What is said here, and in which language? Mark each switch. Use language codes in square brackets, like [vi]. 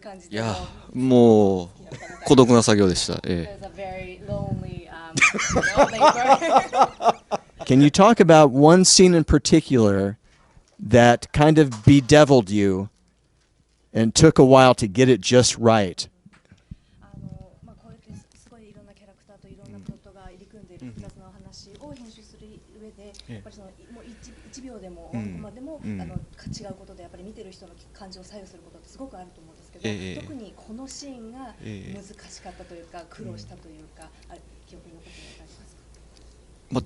[ja] いや、もう孤独な作業でした。 [en] It was a very lonely labor. Can you talk about one scene in particular that kind of bedeviled you and took a while to get it just right? [ja] こうやってすごいいろんなキャラクターといろんなプロットが入り組んでいる複雑なお話を編集する上で、やっぱりもう1秒でも1コマでも違うことでやっぱり見てる人の感情を左右することってすごくあると思うんですけど、特にこのシーンが難しかったというか苦労したというか、記憶に残っていることありますか？